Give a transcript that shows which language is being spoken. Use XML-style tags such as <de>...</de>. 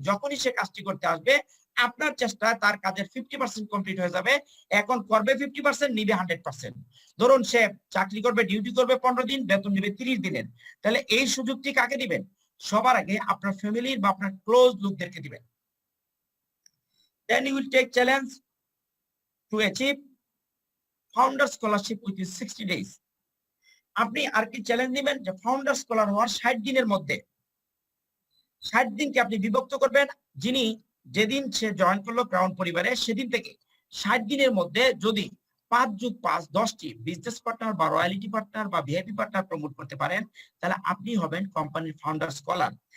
<bn>যখনই সে কাজটি করতে আসবে, আপনার চেষ্টা তার কাজের 50% কমপ্লিট হয়ে যাবে। এখন করবে 50%, নিবে 100%। ধরুন সে চাকরি করবে, ডিউটি করবে 15 দিন, বেতন নিবে 30 দিনের। তাহলে এই সুযোগটি কাকে দিবেন? সবার আগে আপনার ফ্যামিলির বা আপনার ক্লোজ লোকদেরকে দিবেন।</bn> <en>Then you will take challenge to achieve founder scholarship within 60 days.</en> <bn>আপনি আর কি চ্যালেঞ্জ নেবেন? যে ফাউন্ডার স্কলার হওয়ার 60 দিনের মধ্যে 60 দিনকে আপনি বিভক্ত করবেন। যিনি যেদিন সে জয়েন করলো ক্রাউন পরিবারে, সেদিন থেকে 60 দিনের মধ্যে যদি 5+5 10টি বিজনেস পার্টনার বা রয়্যালিটি পার্টনার বা ভিআইপি পার্টনার প্রমোট করতে পারেন, তাহলে আপনি হবেন কোম্পানির ফাউন্ডার স্কলার।</bn>